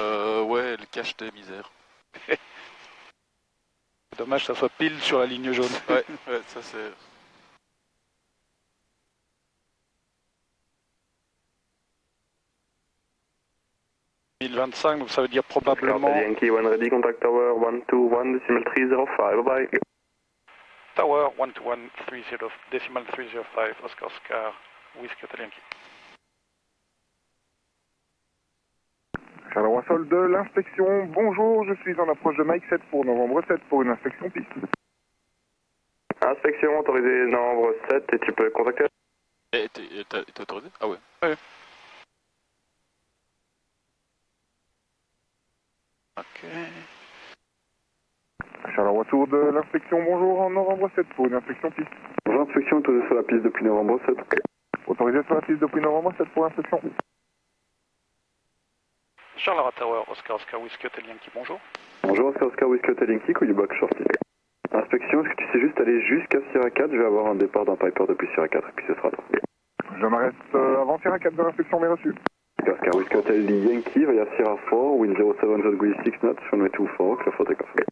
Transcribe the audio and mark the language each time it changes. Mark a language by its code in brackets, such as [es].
[fr] Ouais, elle cache des misères. C'est dommage que ça soit pile sur la ligne jaune. Ouais, ça c'est... 1025, donc ça veut dire probablement... [en] Yankee, one ready, contact tower, 121.305, bye bye. Tower, 121.305, Oscar, Whiskey Hotel Yankee. [fr] Charleroi Sol de l'inspection, bonjour, je suis en approche de Mike 7 pour novembre 7 pour une inspection piste. Inspection autorisée novembre 7 et tu peux contacter... T'es autorisé? Ah ouais. Ouais. Ok. Charleroi Tour de l'inspection, bonjour, en novembre 7 pour une inspection piste. Bonjour, inspection autorisée sur la piste depuis novembre 7. Autorisé sur la piste depuis novembre 7 pour inspection. [en] Charleroi Tower, Oscar, Whiskey Hotel Yankee, bonjour. Bonjour, Oscar, Whiskey Hotel Yankee, could you back shortly? [fr] Inspection, est-ce que tu sais juste aller jusqu'à Sierra 4? Je vais avoir un départ d'un Piper depuis Sierra 4 et puis ce sera là. Je m'arrête avant Sierra 4 de l'inspection, bien reçu. [en] Oscar, Whiskey Hotel Yankee, via Sierra 4, wind 07 degree 6 knots, runway 24, clear for takeoff.